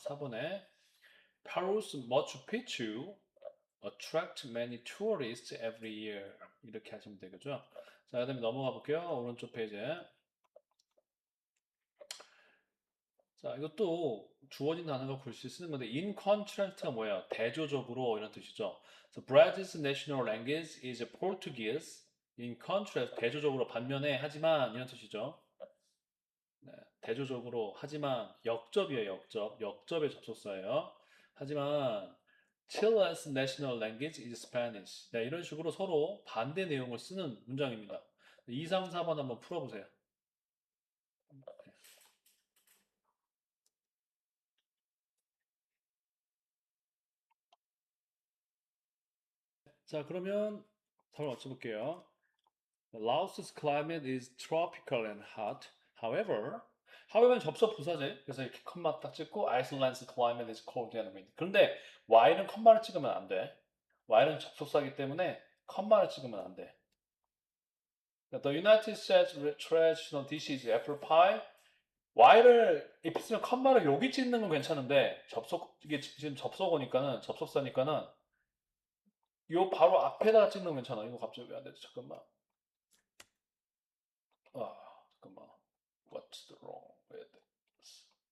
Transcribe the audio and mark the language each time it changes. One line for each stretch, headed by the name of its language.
Korean: 4번에
English: Peru's Machu Picchu attract many tourists every year.
Korean: 이렇게 하시면 되겠죠. 자, 그다음에 넘어가 볼게요. 오른쪽 페이지에. 자, 이것도 주어진 단어가 글씨 쓰는 건데 in contrast가 뭐예요? 대조적으로 이런 뜻이죠.
English: So Brazil's national language is Portuguese.
Korean: In contrast, 대조적으로 반면에 하지만 이런 뜻이죠. 네, 대조적으로 하지만 역접이에요. 역접. 역접의 접속사예요. 하지만
English: Chile's national language is Spanish.
Korean: 네, 이런 식으로 서로 반대 내용을 쓰는 문장입니다. 2, 3, 4번 한번 풀어보세요. 자, 그러면 답을 맞춰볼게요.
English: Laos's climate is tropical and hot.
Korean: however는 접속 부사제. 그래서 이렇게 컴마 딱 찍고
English: Iceland's climate is cold and windy.
Korean: 그런데 Y는 컴마를 찍으면 안 돼. Y는 접속사기 때문에 컴마를 찍으면 안 돼.
English: The United States traditional dish is apple pie.
Korean: Y를 입히면 컴마를 여기 찍는 건 괜찮은데 이게 지금 접속어니까는 접속사니까는 요 바로 앞에다가 찍는 건 괜찮아. 이거 갑자기 왜 안 되지? 잠깐만. 잠깐만.
English: What's wrong with this?